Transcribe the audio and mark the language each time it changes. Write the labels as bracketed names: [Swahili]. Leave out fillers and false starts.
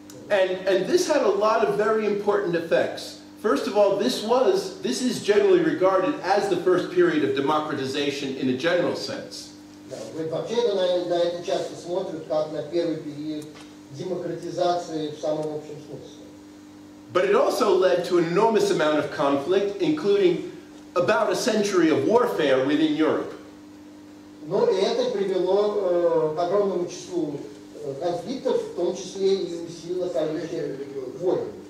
[English] And this had a lot of very important effects. First of all, this is generally regarded as the first period of democratization in a general sense. [Russian] Да, вообще-то на это часто смотрят как на первый период демократизации в самом общем смысле. [English] But it also led to an enormous amount of conflict, including about a century of warfare within Europe. [Russian] Но это привело к огромному числу конфликтов, в том числе и усилило количество войн.